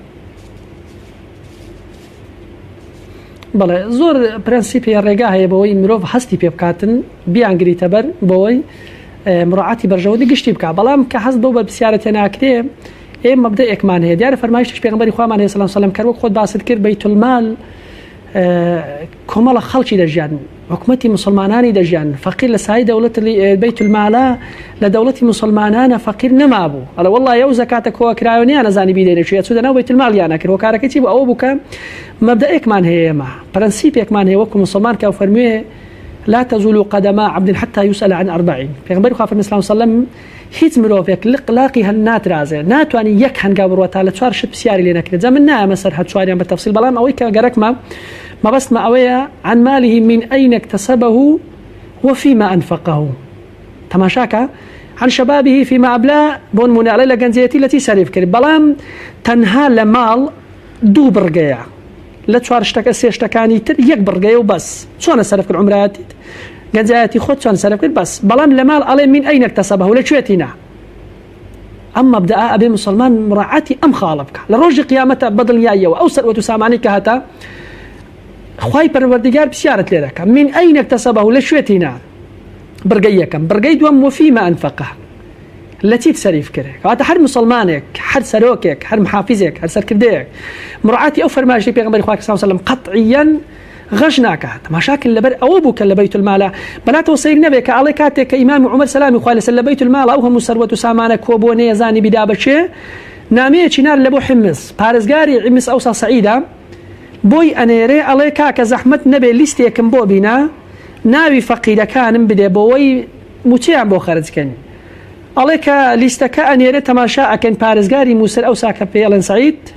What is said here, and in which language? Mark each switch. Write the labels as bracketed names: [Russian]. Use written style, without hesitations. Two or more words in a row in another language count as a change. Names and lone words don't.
[Central Kurdish] بەڵێ زۆر پرەنسیپی ڕێگا هەیە بەوەی مرۆڤ هەستی پێ بکاتن بیانگریتە بەر بەوەی مڕاعاتی بەرژەوەندی گشتی بکە بەڵام کە هەست بەو بەرپرسیارەتە ناکرێ ئێمە مەبدەئێکمان هەیە دیارە فەرمایشتش پێغەمبەری خوامان هەیە [Arabic] صلی الله علیه و سلم [Central Kurdish] کە وەک خۆت باست کرد بەیتولمال کۆمەڵە خەڵکی دەژیان حکومەتی مسلمانانی دەژیان فەقیر لە سای دەوڵەت بەیت المالە لە دەوڵەتی مسلمانانە فەقیر نەمابوو ئەڵێ وەڵڵای ئەو زەکاتە کۆکراوەیان نەزانی بیدێنێت چوو دەناو بەیت الماڵیانە کرد هۆکارەکەی چی بوو ئەوە بووکە مەبدەئێکمان هەیە ئێمە پرەنسیپێکمان هەیە وەکو مسلمان کە فەرموویە [Arabic] لا تزول قدم عبد حتى يسأل عن 40 [Central Kurdish] پێغمبەری خوا فەرمی [Arabic] صلی الله عليه وسلم [Central Kurdish] هیچ مرۆڤێک لقلاقی هەن ناترازێ ناتوانانی یەک هەنگا بڕوە تا لە 4 شت پرسیاری لێ نەکرێت جا من نایەمە سەر هەر چواریان بە تەفسیل بەڵام ئەوەی کە گەرەکمە مەبەستمە ئەوەیە [Arabic] عن ماله من أين اكتسبه وفيما أنفقه [Central Kurdish] تماشاکە [Arabic] عن شبابه فيما أبلاه [Central Kurdish] بۆ نمونە ئەڵێ لە گەنجەتی لەتی سەریف کرد بەڵام تەنها لە ماڵ 2 بڕگەیە لە 4 شتەکە 3 شتەکانی تر 1 بڕگەیە و بەس چۆنە سەرف کرد عمرایەتیت گەنجایەتی خۆت چۆن سەرف کرد بەس بەڵام لە ماڵ ئەڵێ [Arabic] من أين اكتسبه [Central Kurdish] لەکوێتینا ئەم مەبدەئە ئەبێ مسلمان مراعاتی ئەم خاڵە بکە لە ڕۆژی قیامەتە بەدڵنیاییەوە ئەو سەروەت و سامانی کە هەتا خوای پەروەردگار پرسیارت لێ دەکات [Arabic] من أين اكتسبه [Central Kurdish] لەکوێتینا بڕگەی یەکەم بڕگەی دووەم وفيما أنفقه لە چیت سەریف کرد کەواتە هەر مسلمانێک هەر سەرۆکێک هەر محافیزێک هەر سەرکردەیەک مراعاتی ئەو فەرمایشەی پێغەمبەری خوا [Arabic] صلی الله عليه وسلم [Central Kurdish] قەطعیاً غەش ناکات تەماشاکن لەبەر ئەوە بوو کە لە بەیت المالە بەلاتەوە سەیر نەبێت کە ئەڵێ کاتێک کە ئیمامی عومەر سەلامی خوا لەسەر لە بەیت المالە ئەو هەموو سەروەت و سامانە کۆ بۆ نەیەزانی بیدا بەچێ نامەیەکی نار لە بۆ حمص پارێزگاری حمص ئەوسا سەعیدە بۆی ئەنێرێ ئەڵێ کاکە زەحمەت نەبێ لیستێکم بۆ بینە ناوی فەقیرەکانم بدێ بۆەوەی موچیان بۆ خەرجکەن ئەڵێ کە لیستەکە ئەنێرێ تەماشا ئەکەن پارێزگاری مووسەر ئەوسا کە پێڵێن سەعید